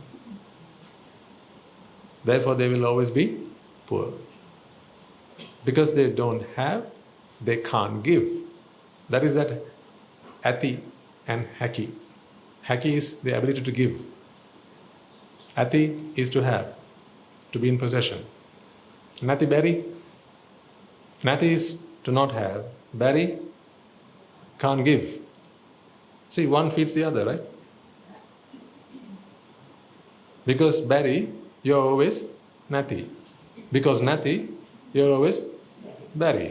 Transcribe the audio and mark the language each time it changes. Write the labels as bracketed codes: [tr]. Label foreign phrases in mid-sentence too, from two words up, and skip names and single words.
[en] Therefore, they will always be poor. Because they don't have, they can't give. That is that ati and haki. Haki is the ability to give. Ati is to have, to be in possession. [si] Nati bari. [en] Nati is to not have. Bari can't give. See, one feeds the other, right? Because bari, you're always nati. Because nati, you're always bari.